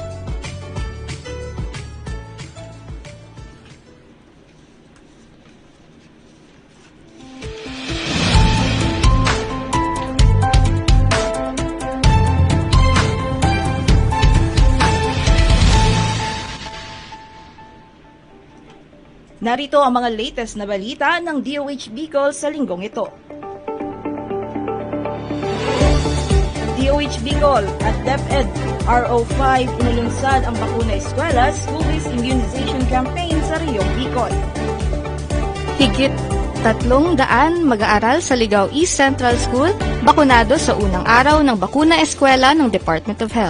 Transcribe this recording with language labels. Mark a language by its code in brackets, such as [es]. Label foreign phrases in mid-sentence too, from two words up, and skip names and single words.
[tl] Narito ang mga latest na balita ng DOH Bicol sa linggong ito. DOH Bicol at DepEd RO5 inulunsad ang Bakuna Eskwela School-Based Immunization Campaign sa Riyong Bicol. Higit 300 mag-aaral sa Ligao East Central School bakunado sa unang araw ng Bakuna Eskwela ng Department of Health.